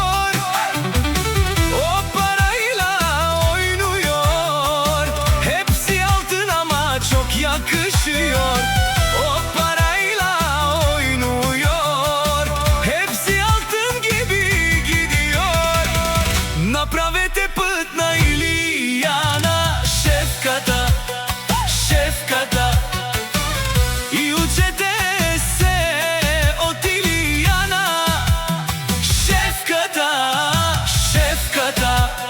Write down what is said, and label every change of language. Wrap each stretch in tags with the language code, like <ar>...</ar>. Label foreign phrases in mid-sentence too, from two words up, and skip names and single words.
<tr>Yakışıyor, o parayla oynuyor, hepsi altın gibi gidiyor.</tr> <bg>Направете път на Илияна, шефката, шефката, и учете се от Илияна, шефката, шефката.</bg>